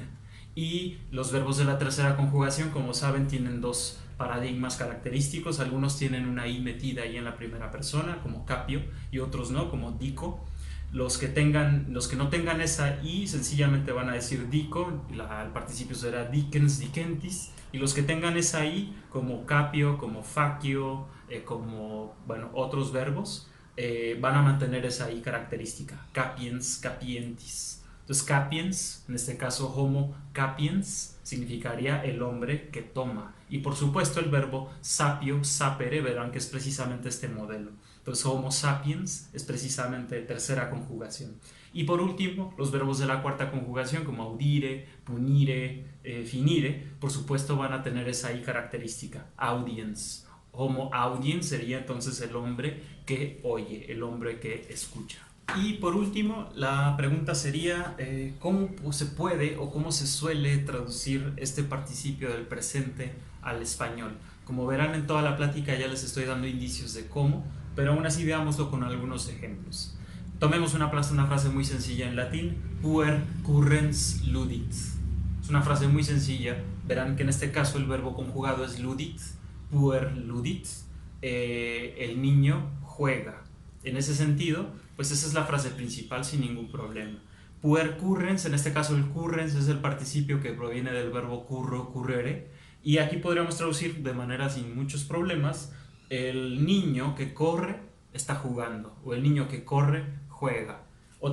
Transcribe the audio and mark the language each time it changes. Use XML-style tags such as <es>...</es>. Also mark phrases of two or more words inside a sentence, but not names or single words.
<es>Y los verbos de la tercera conjugación, como saben, tienen dos paradigmas característicos. Algunos tienen una i metida ahí en la primera persona, como capio, y otros no, como dico. Los que no tengan esa i sencillamente van a decir dico, el participio será</es> <la>dicens, dicentis,</la> <es>y los que tengan esa i, como capio, como facio, como bueno, otros verbos, van a mantener esa i característica,</es> <la>capiens, capientis.</la> <es>Entonces, capiens, en este caso</es> <la>homo capiens,</la> <es>significaría el hombre que toma. Y por supuesto el verbo</es> <la>sapio, sapere,</la> <es>verán que es precisamente este modelo. Entonces,</es> <la>homo sapiens</la> <es>es precisamente tercera conjugación. Y por último, los verbos de la cuarta conjugación, como</es> <la>audire, punire, finire,</la> <es>por supuesto van a tener esa i característica, audiens.</es> <la>Homo audiens</la> <es>sería entonces el hombre que oye, el hombre que escucha. Y por último, la pregunta sería ¿cómo se puede o cómo se suele traducir este participio del presente al español? Como verán en toda la plática ya les estoy dando indicios de cómo, pero aún así veámoslo con algunos ejemplos. Tomemos una frase muy sencilla en latín,</es> <la>puer currens ludit.</la> <es>Es una frase muy sencilla, verán que en este caso el verbo conjugado es ludit,</es> <la>puer ludit,</la> <es>el niño juega. En ese sentido, pues esa es la frase principal sin ningún problema.</es> <la>Puer currens,</la> <es>en este caso el currens es el participio que proviene del verbo</es> <la>curro, currere,</la> <es>y aquí podríamos traducir de manera sin muchos problemas, el niño que corre está jugando, o el niño que corre juega.</es>